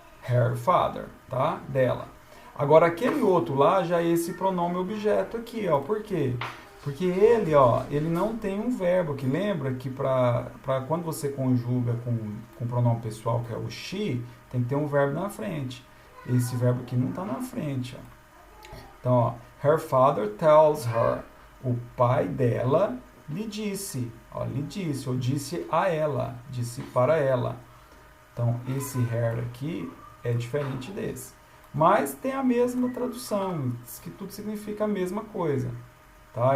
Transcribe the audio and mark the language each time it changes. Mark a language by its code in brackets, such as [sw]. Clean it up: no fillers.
[en] Her father, [pt] tá? Dela. Agora, aquele outro lá já é esse pronome objeto aqui, ó. Por quê? Porque ele, ó, ele não tem um verbo, que lembra que para quando você conjuga com o pronome pessoal, que é o she, tem que ter um verbo na frente. Esse verbo aqui não está na frente, ó. Então, ó, [en] her father tells her. [pt] O pai dela lhe disse, ó, lhe disse, ou disse a ela, disse para ela. Então, esse her aqui é diferente desse. mas tem a mesma tradução, diz que tudo significa a mesma coisa, tá?